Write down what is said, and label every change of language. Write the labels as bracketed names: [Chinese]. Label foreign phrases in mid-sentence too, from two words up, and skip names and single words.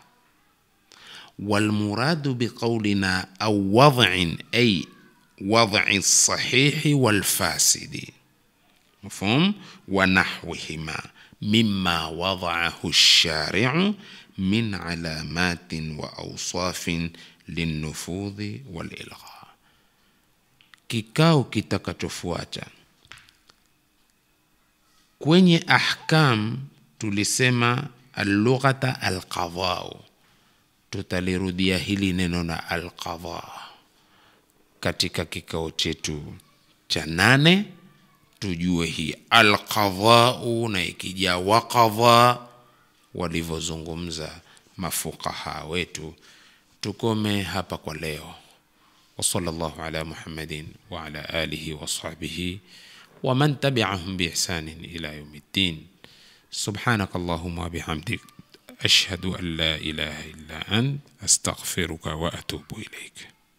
[Arabic] والمراد بقولنا أو وضع أي وضع الصحيح والفاسد، مفهوم؟ ونحوهما مما وضعه الشارع من علامات وأوصاف للنفوذ والإلغاء. [Swahili] Kikao kitakachofuata kwenye ahkam tulisema [Arabic] اللغة القضاء, [Swahili] tutalirudia hili neno na al-qadha katika kikao chetu cha 8, tujue hii al-qadha na ikija waqadha walivozungumza mafuqaha wetu. Tukome hapa kwa leo. [Arabic] وصلى الله على محمد وعلى آله وصحبه ومن تبعهم بإحسان إلى يوم الدين. سبحانك اللهم وبحمدك أشهد أن لا إله إلا أنت أستغفرك وأتوب إليك.